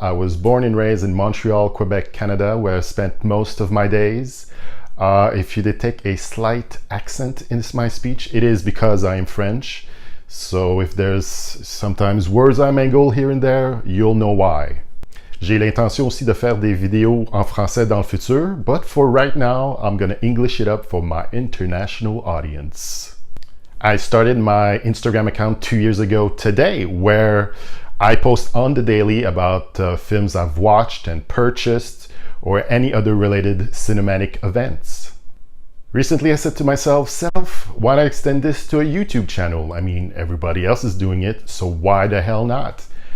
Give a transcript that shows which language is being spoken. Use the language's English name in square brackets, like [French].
[English] I was born and raised in Montreal, Quebec, Canada, where I spent most of my days. If you detect a slight accent in my speech, it is because I am French. So if there's sometimes words I mangle here and there, you'll know why. [French] J'ai l'intention aussi de faire des vidéos en français dans le futur, [English] but for right now, I'm gonna English it up for my international audience. I started my Instagram account 2 years ago today, where I post on the daily about films I've watched and purchased, or any other related cinematic events. Recently, I said to myself, why not extend this to a YouTube channel? I mean, everybody else is doing it, so why the hell not?